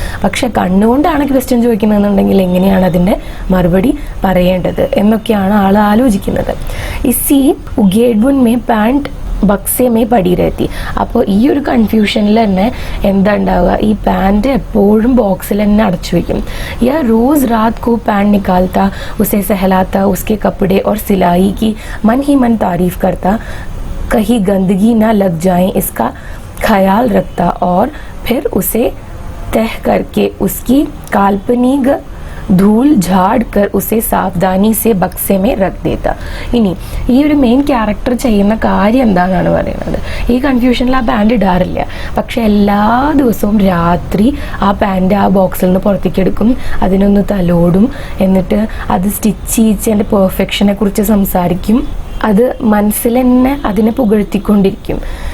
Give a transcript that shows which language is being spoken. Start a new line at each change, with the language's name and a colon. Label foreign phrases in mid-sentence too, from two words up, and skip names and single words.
Malayalam: പക്ഷെ കണ്ണുകൊണ്ടാണ് ക്വസ്റ്റ്യൻ ചോദിക്കുന്നതെന്നുണ്ടെങ്കിൽ എങ്ങനെയാണ് അതിൻ്റെ മറുപടി പറയേണ്ടത് എന്നൊക്കെയാണ് ആൾ ആലോചിക്കുന്നത്.
Hindi: इसी उधेड़बुन में पैंट बक्से में पड़ी रहती.
Malayalam: അപ്പോൾ ഈ ഒരു കൺഫ്യൂഷനിൽ തന്നെ എന്താ ഉണ്ടാവുക, ഈ പാൻറ് എപ്പോഴും ബോക്സിൽ തന്നെ അടച്ചു വയ്ക്കും.
Hindi: या रोज़ रात को पैंट निकालता उसे सहलाता उसके कपड़े और सिलाई की मन ही मन तारीफ करता, कहीं गंदगी ना लग जाए इसका ख्याल रखता और फिर उसे तह करके उसकी काल्पनिक धूल झाड़ कर उसे सावधानी से बक्से में रख देता.
Malayalam: ഇനി ഈ ഒരു
English: main character
Malayalam: ചെയ്യുന്ന കാര്യം എന്താണെന്നാണ് പറയുന്നത്. ഈ കൺഫ്യൂഷനിൽ ആ പാൻറ് ഇടാറില്ല, പക്ഷെ എല്ലാ ദിവസവും രാത്രി ആ പാൻറ് ആ ബോക്സിൽ നിന്ന് പുറത്തേക്ക് എടുക്കും, അതിനൊന്ന് തലോടും, എന്നിട്ട് അത് സ്റ്റിച്ച് ചെയ്യിച്ചതിൻ്റെ പെർഫെക്ഷനെ കുറിച്ച് സംസാരിക്കും, അത് മനസ്സിൽ തന്നെ അതിനെ പുകഴ്ത്തിക്കൊണ്ടിരിക്കും.